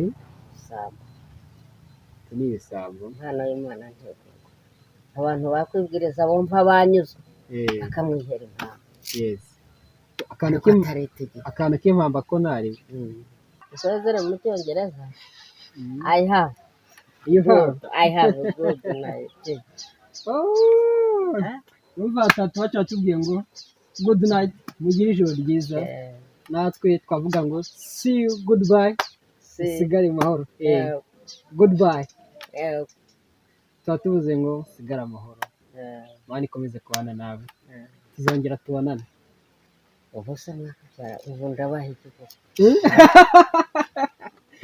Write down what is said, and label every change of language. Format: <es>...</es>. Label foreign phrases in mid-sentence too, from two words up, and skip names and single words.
<rw>isamba. ibyo ni ibisambo. Impano y'Imana ntigurwa. Abantu bakwibwiriza bumva banyuzwe Eh, bakamwihera impamvu. yes. Ariko atari itegeko. akantu k'impamba ko ntari. Isozere mu Cyongereza.</rw> <en>I have You have. good. I have a good night. Oh, Huh?</en> <rw>numva batatu baca batubwiye ngo</rw> <en>good night,</en> <rw>mugire ijoro ryiza. Natwe twavuga ngo</rw> <en>see you, goodbye,</en> <rw>sigare amahoro.</rw> <en>Goodbye.</en> <rw>Tuba tuvuze ngo sigara amahoro. Imana ikomeze kubana nawe. Tuzongera tubonane. Ubu se mwakabyara ubu ndabaha ikigo.</rw>